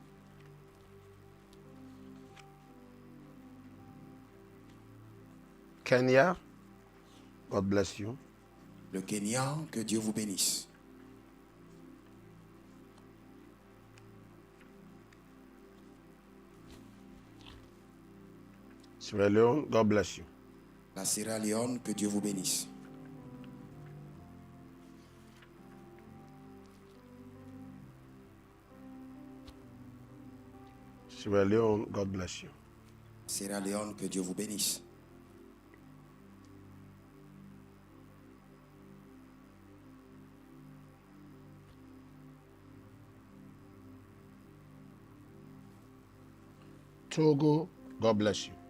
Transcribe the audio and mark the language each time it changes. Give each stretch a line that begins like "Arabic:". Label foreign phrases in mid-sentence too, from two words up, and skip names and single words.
English: Kenya, God bless you.
French: Le Kenya, que Dieu vous bénisse.
English: Sierra Leone, God bless you.
French: La Sierra Leone, que Dieu vous bénisse.
English: Sierra Leone, God bless you.
French: Sierra Leone, que Dieu vous bénisse.
English: Togo, God bless you.